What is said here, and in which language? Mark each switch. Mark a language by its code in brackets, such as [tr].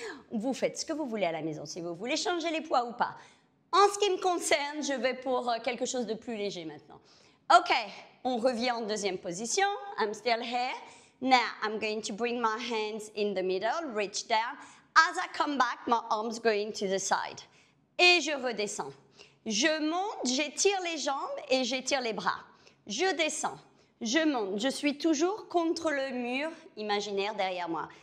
[fr] Vous faites ce que vous voulez à la maison, si vous voulez changer les poids ou pas. En ce qui me concerne, je vais pour quelque chose de plus léger maintenant. Okay, on revient en deuxième position. [en] I'm still here. Now, I'm going to bring my hands in the middle, reach down. As I come back, my arms going to the side. [fr] Et je redescends. Je monte, j'étire les jambes et j'étire les bras. Je descends, je monte. Je suis toujours contre le mur imaginaire derrière moi.